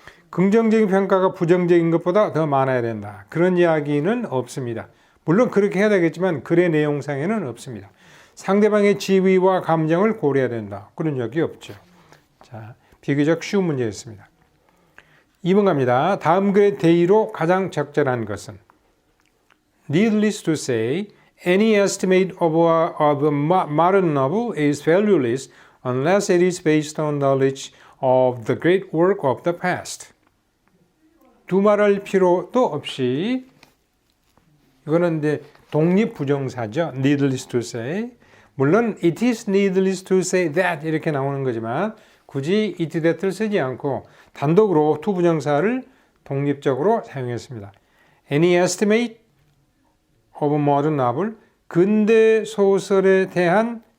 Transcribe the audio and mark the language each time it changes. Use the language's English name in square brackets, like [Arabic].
[Korean] 긍정적인 평가가 부정적인 것보다 더 많아야 된다. 그런 이야기는 없습니다. 물론 그렇게 해야 되겠지만 글의 내용상에는 없습니다. 상대방의 지위와 감정을 고려해야 된다. 그런 적이 없죠. 자, 비교적 쉬운 문제였습니다. 2번 갑니다. 다음 글의 대의로 가장 적절한 것은 [English] Needless to say, any estimate of a modern novel is valueless unless it is based on knowledge of the great work of the past. [Korean] 두말할 필요도 없이 이거는 이제 독립부정사죠. [English] Needless to say. [Korean] 물론 [English] it is needless to say that [Korean] 이렇게 나오는 거지만 굳이 [English] it that [Korean] 을 쓰지 않고 단독으로 투부정사를 독립적으로 사용했습니다. [English] Any estimate of a modern novel, [Korean] 근대 소설에 대한